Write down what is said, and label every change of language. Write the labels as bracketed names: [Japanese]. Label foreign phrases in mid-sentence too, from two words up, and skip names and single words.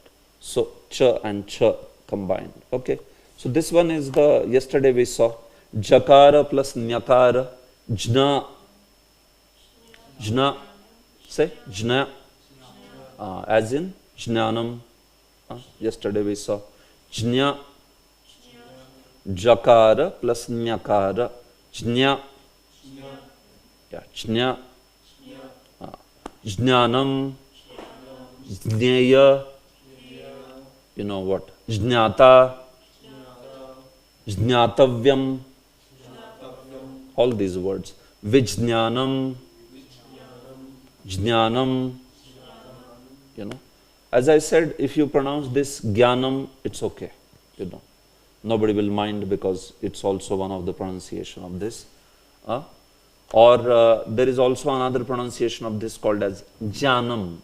[English] So cha and cha combined. Okay. So this one is the yesterday we saw jakara plus nyakara. Jna, say jna, as in jnanam. Yesterday we saw [Sanskrit] jnya, jakara plus nyakara, jnya, yeah, jnya, jnanam, jneya, [English] you know what, [Sanskrit] jnata, jnatavyam. [English] All these words. [Sanskrit] Vijnanam, jnanam, [English] As I said, if you pronounce this jnanam, it's okay. Nobody will mind because it's also one of the pronunciation of this. Or there is also another pronunciation of this called as jnanam.